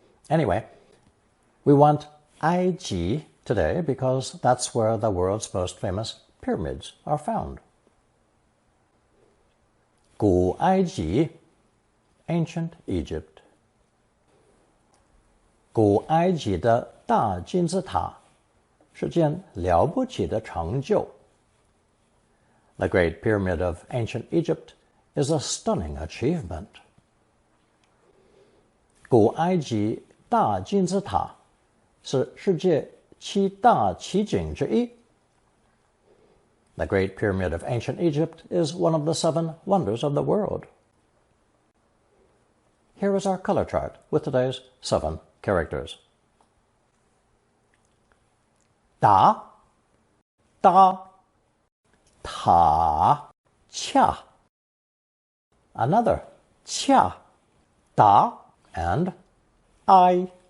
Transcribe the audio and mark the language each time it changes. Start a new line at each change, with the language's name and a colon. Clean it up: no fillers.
English: Anyway, we want 埃及 today because that's where the world's most famous pyramids are found.
Chinese: 古埃及, ancient Egypt. 古埃及的大金字塔是件了不起的成就.
English: The Great Pyramid of ancient Egypt is a stunning achievement.
Chinese: 古埃及大金字塔是世界七大奇景之一.
English: The Great Pyramid of ancient Egypt is one of the 7 wonders of the world. Here is our color chart with today's 7 characters.
Chinese: 达, 搭, 塔, 恰, another, 恰, 达, and I.